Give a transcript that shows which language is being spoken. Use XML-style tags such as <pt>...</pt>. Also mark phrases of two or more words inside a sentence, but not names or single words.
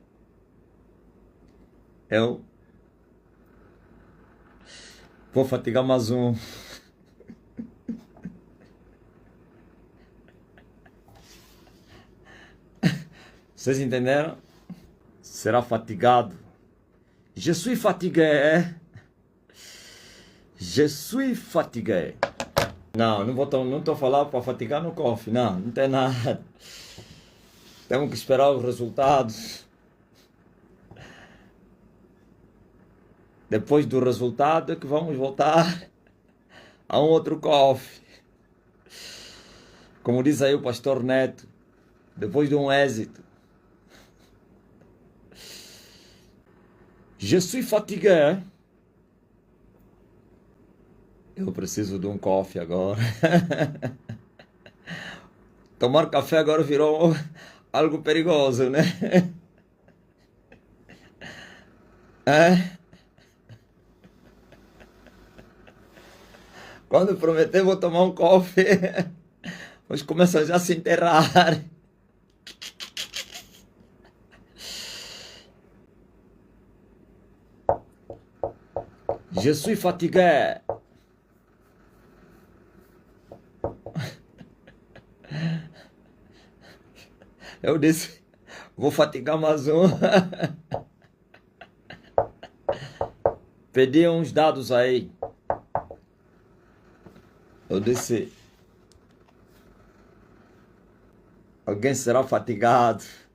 <pt>Eu vou fatigar mais um. Vocês entenderam? Será fatigado.</pt> <fr>Je suis fatigué. Je suis fatigué.</fr> <pt>Não, não estou falando para fatigar no coffee. Não tem nada. Temos que esperar os resultados. Depois do resultado é que vamos voltar a um outro coffee. Como diz aí o pastor Neto, depois de um êxito.</pt> <fr>Je suis fatigué.</fr> <pt>Eu preciso de um coffee agora. Tomar café agora virou algo perigoso, né? É? Quando prometer vou tomar um coffee, mas começam já a se enterrar.</pt> <fr>Je suis fatigué.</fr> <pt>Eu disse, vou fatigar mais um. Pedi uns dados aí. Eu disse, alguém será fatigado.</pt>